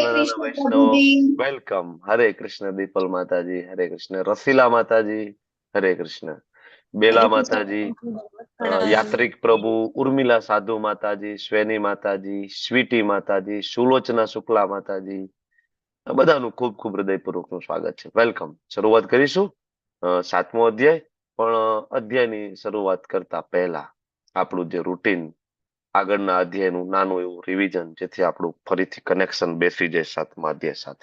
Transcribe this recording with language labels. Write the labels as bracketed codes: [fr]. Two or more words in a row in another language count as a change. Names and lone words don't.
[hi] नाना नाना कृष्ण प्रभु वैष्णव जी। वेलकम। हरे कृष्ण दीपल माता जी, हरे कृष्ण रसीला माता जी, हरे कृष्ण बेला हरे कृष्ण माता जी, प्रणाम। यात्रिक प्रभु, उर्मिला साधु माता जी, स्वेनी माता जी, स्वीटी माता जी, सुलोचना शुक्ला माता जी, [gu] બધાનું ખૂબ ખૂબ હૃદયપૂર્વકનું સ્વાગત છે। વેલકમ। શરૂઆત કરીશું 7મો અધ્યાય। પણ અધ્યાયની શરૂઆત કરતા પહેલા આપણું જે રૂટીન આગળના અધ્યાયનું નાનું એવું રિવિઝન, જેથી આપણું ફરીથી કનેક્શન બેસી જાય 7મા અધ્યાય સાથે।